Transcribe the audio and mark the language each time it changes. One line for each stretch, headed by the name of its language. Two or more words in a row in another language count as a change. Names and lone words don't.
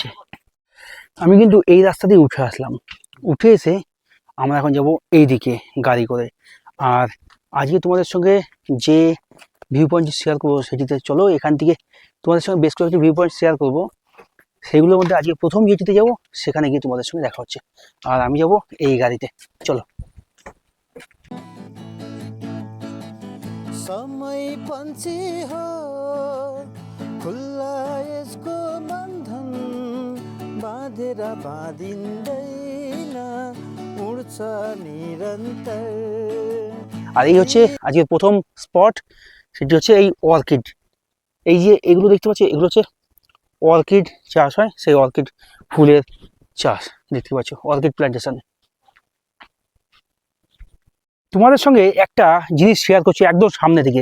Bangla: আমি কিন্তু এই রাস্তা দিয়ে উঠে আসলাম, উঠে এসে আমরা এখন যাব এই দিকে গাড়ি করে। আর আজকে তোমাদের সঙ্গে যে
English: view point
Bangla: শেয়ার করবো সেটিতে চলো, এখান থেকে তোমাদের সঙ্গে বেশ কয়েকটি
English: view point
Bangla: শেয়ার করবো। সেগুলোর মধ্যে আজকে প্রথম যেটিতে যাব সেখানে গিয়ে তোমাদের সঙ্গে দেখা হচ্ছে। আর আমি যাব এই গাড়িতে, চলো।
Nepali: समय पंछी हो खुल्ला यसको बन्धन बाँधेर बाँधिँदैन उड्छ निरन्तर।
Bangla: আর এই হচ্ছে আজকে প্রথম স্পট, সেটি হচ্ছে এই অর্কিড। এই যে এগুলো দেখতে পাচ্ছি, এগুলো হচ্ছে অর্কিড চাষ হয়, সেই অর্কিড ফুলের চাষ দেখতে পাচ্ছ,
English: orchid plantation.
Bangla: তোমাদের সঙ্গে একটা জিনিস শেয়ার করছি একদম সামনে থেকে।